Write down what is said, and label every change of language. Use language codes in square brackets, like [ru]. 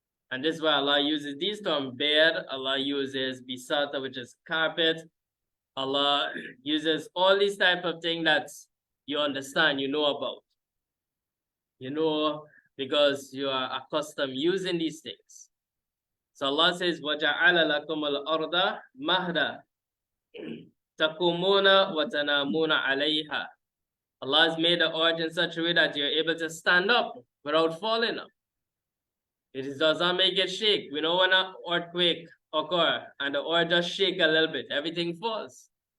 [en] And this is why Allah uses these terms: bed, Allah uses bisata, which is carpet. Allah uses all these type of things that you understand, you know about. You know, because you are accustomed using these things. So Allah says, [ar] وَجَعَلَ لَكُمُ الْأَرْضَ مَهْدًا تَقُومُونَ وَتَنَامُونَ عَلَيْهَا. [en] Allah has made the earth in such a way that you're able to stand up without falling up. It does not make it shake. We know when an earthquake occurs and the earth just shake a little bit, everything falls.